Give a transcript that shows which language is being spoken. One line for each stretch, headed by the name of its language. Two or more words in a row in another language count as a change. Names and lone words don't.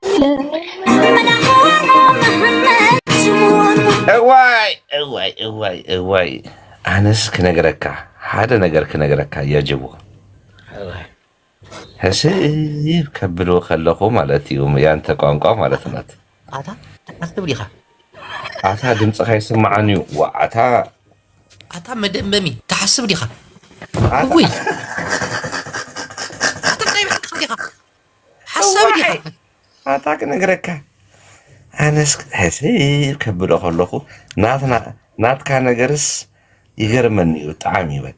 Tigrinya: እዋይ ኣነስ ክነግረካ ሓደ ነገር ክነግረካ የጅቡ ህስብ ከብሎ ከለኹ ማለት እዩ
Amharic: ያንተ ቋንቋ
Tigrinya: ማለት ናት። ኣታ ድምፅኻ ይስማዓኒ እዩ ዋዓታ ኣታ መደመሚ ተሓስብ ዲኻ ውይ ኣታ ናይ ባሕቂ ዲኻ ሓሳብ ዲኻ ኣታ ክነግረካ ኣነስ ህስብ ከብሎ ከለኹ ናትካ ነገርስ ይገርመኒ እዩ ጣዕሚ በቃ